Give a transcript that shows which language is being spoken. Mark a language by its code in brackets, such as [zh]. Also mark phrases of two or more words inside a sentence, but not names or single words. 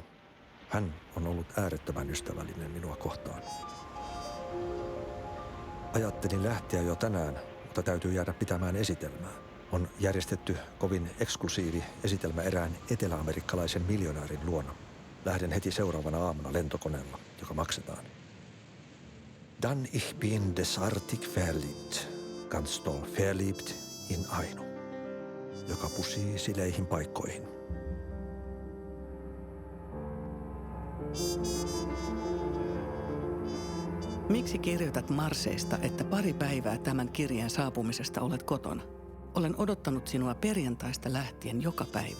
[fi] Hän on ollut äärettömän ystävällinen minua kohtaan. Ajattelin lähteä jo tänään, mutta täytyy jäädä pitämään esitelmää. On järjestetty kovin eksklusiivi esitelmä erään eteläamerikkalaisen miljonäärin luona. Lähden heti seuraavana aamuna lentokoneella, joka maksetaan. [de] Dan ich bin desartig verliebt, ganz doll verliebt in Aino, [fi] joka pusii sileihin paikkoihin. Miksi kirjoitat Marseista, että pari päivää tämän kirjeen saapumisesta olet kotona? Olen odottanut sinua perjantaista lähtien joka päivä.